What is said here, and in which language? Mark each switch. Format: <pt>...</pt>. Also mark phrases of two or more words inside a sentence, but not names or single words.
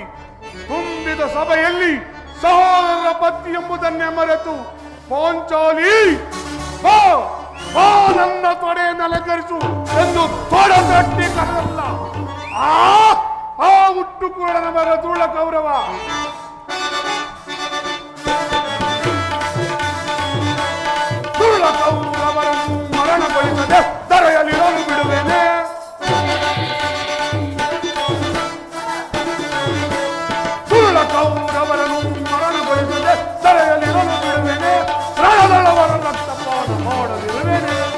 <kn>ತುಂಬಿದ ಸಭೆಯಲ್ಲಿ ಸಹೋದರರ ಪತ್ನಿ ಎಂಬುದನ್ನೇ ಮರೆತು ಪಾಂಚಾಲಿ ಬಾ ಬಾ ನನ್ನ ತೊಡೆಯನ್ನು ಅಲಂಕರಿಸು ಎಂದು ತೊಡೆತಟ್ಟಿ ಕರೆದಲ್ಲ ಆ ಹುಟ್ಟು ಕೂಡನ ಮರ ಧೂಳ ಕೌರವ. ಧೂಳ ಕೌರವರನ್ನು ಮರಣಗೊಳಿಸದೆ ಧರೆಯಲ್ಲಿರಲು ಬಿಡುವೇನೆ. ಧೂಳ ಕೌರವರನ್ನು ಮರಣಗೊಳಿಸದೆ ಧರೆಯಲ್ಲಿರಲು ಬಿಡುವೇನೆ. ರಣದಳವರ ರಕ್ತಪಾನ ಮಾಡದಿರುವೇನೆ.</kn>